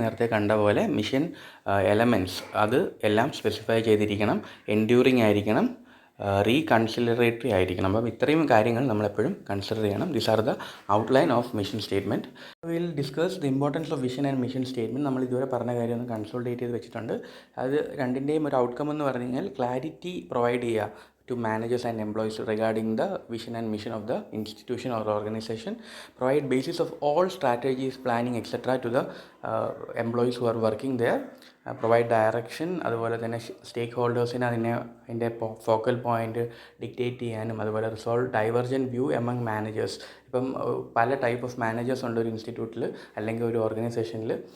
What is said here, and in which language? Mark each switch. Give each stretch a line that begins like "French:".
Malayalam: നേരത്തെ കണ്ട പോലെ മിഷൻ എലമെൻറ്റ്സ് അത് എല്ലാം സ്പെസിഫൈ ചെയ്തിരിക്കണം, എൻഡ്യൂറിങ് ആയിരിക്കണം, റീകൺസിലറേറ്ററി ആയിരിക്കണം. അപ്പം ഇത്രയും കാര്യങ്ങൾ നമ്മളെപ്പോഴും കൺസിഡർ ചെയ്യണം.
English: These are the outline of mission statement. Will discuss the importance of vision and mission statement.
Malayalam: നമ്മൾ ഇതുവരെ പറഞ്ഞ കാര്യം ഒന്ന് കൺസോൾട്ടേറ്റ് ചെയ്ത് വെച്ചിട്ടുണ്ട്. അത് രണ്ടിൻ്റെയും ഒരു ഔട്ട്കം എന്ന് പറഞ്ഞു കഴിഞ്ഞാൽ ക്ലാരിറ്റി പ്രൊവൈഡ് ചെയ്യുക
English: to managers and employees regarding the vision and mission of the institution or organization, provide basis of all strategies, planning etc. to the employees who are working there, provide direction,
Malayalam: അതുപോലെ തന്നെ സ്റ്റേക്ക് ഹോൾഡേഴ്സിന് അതിൻ്റെ focal point dictate ചെയ്യാനും, അതുപോലെ
English: Resolve divergent view among managers.
Malayalam: ഇപ്പം പല type of managers ഉണ്ട് ഒരു ഇൻസ്റ്റിറ്റ്യൂട്ടിൽ അല്ലെങ്കിൽ ഒരു ഓർഗനൈസേഷനിൽ.